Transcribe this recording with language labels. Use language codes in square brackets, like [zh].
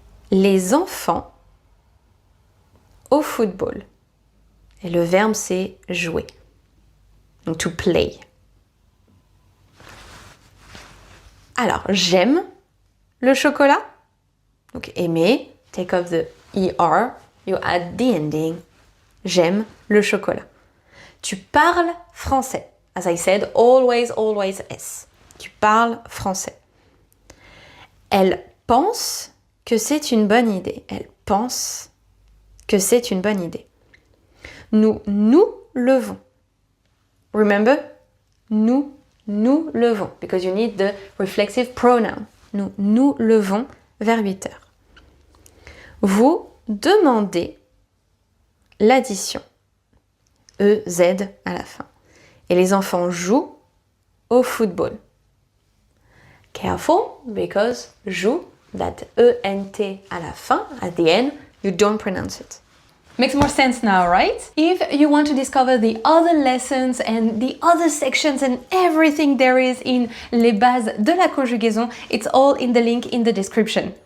[fr] Les enfants au football. Et le verbe, c'est jouer. Donc, [en] to play. [fr] Alors, j'aime le chocolat. [en] Donc, aimer, take off the ER, you add the ending. [fr] J'aime le chocolat. Tu parles français. [en] As I said, always, always S. [fr] Tu parles français. Elle pense que c'est une bonne idée. Elle pense que c'est une bonne idée. Nous levons. [en] Remember? [fr] Nous levons. [en] Because you need the reflexive pronoun. [fr] Nous levons vers 8 heures. Vous demandez l'addition. EZ à la fin. Et les enfants jouent au football. [en] Careful, because joue, that ENT [fr] à la fin, [en] at the end, you don't pronounce it. Makes more sense now, right? If you want to discover the other lessons and the other sections and everything there is in Les Bases de la Conjugaison, it's all in the link in the description.